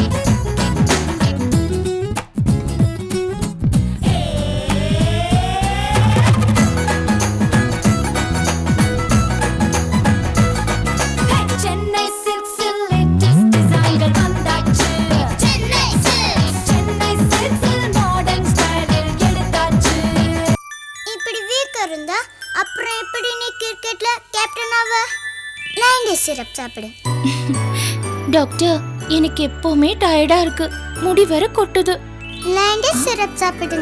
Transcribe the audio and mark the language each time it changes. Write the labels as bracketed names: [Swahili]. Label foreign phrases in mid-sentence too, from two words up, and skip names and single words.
[Kannada] ಚೆನ್ನೈ ಸಿಲ್ಕ್ಸ್ [English] latest designs [Kannada] ಬಂದಾச்சு. [Tamil] ಚೆನ್ನೈ ಸಿಲ್ಕ್ಸ್, ಚೆನ್ನೈ ಸಿಲ್ಕ್ಸ್ [English] modern style [Tamil] எடுத்தாச்சு. இப்படி வீக் இருந்தா அப்புறம் எப்படி நீ [English] cricket captain [Tamil] ஆவ? லைன் டேட் சிரப் சாப்பிடு. டாக்டர், எனக்கு எப்பவுமே டயர்டா இருக்கு, முடி வேற கொட்டுது. லைன் டேட் சிரப் சாப்பிடுங்க.